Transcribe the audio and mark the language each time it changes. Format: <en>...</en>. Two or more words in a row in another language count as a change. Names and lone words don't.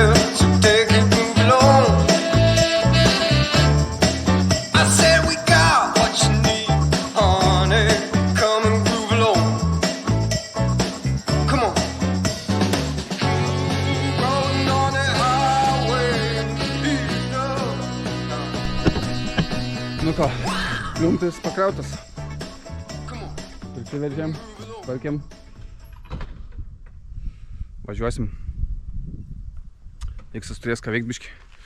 <en>So take it, move along. I said we got what you need, honey. Come and groove along. Come on. Rolling on the highway.</en> <lt>Nu ką, pliumpis pakrautas. Prisiveržėm, tvarkėm. Važiuosim. Iksas turės ką veikt biškį.</lt>